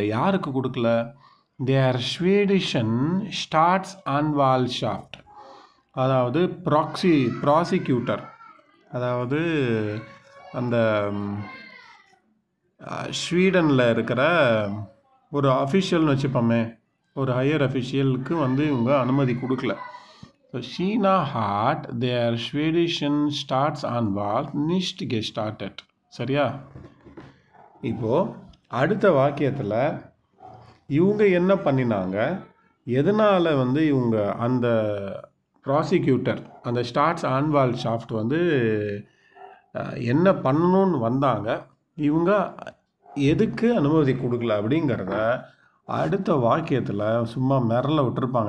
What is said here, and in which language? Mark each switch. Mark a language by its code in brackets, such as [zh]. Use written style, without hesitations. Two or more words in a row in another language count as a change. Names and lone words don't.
[ta] யாருக்கு கொடுக்கல? [de] der schwedischen Staatsanwaltschaft, [ta] அதாவது ப்ராசிக்யூட்டர், அதாவது அந்த ஸ்வீடனில் இருக்கிற ஒரு அஃபிஷியல்னு வச்சுப்போமே, ஒரு [en] higher official [ta] இவங்க அனுமதி கொடுக்கல. [de] ஸோ China hat der schwedischen Staats Anwalt nicht gestartet. [ta] சரியா? இப்போது அடுத்த வாக்கியத்தில் இவங்க என்ன பண்ணினாங்க, எதனால் இவங்க அந்த ப்ராசிக்யூட்டர், அந்த [de] Staats Anwaltschaft [ta] என்ன பண்ணணும்னு வந்தாங்க, இவங்க எதுக்கு அனுமதி கொடுக்கல அப்படிங்கிறத அடுத்த வாக்கியத்தில் சும்மா மிரள விட்டுருப்பாங்க.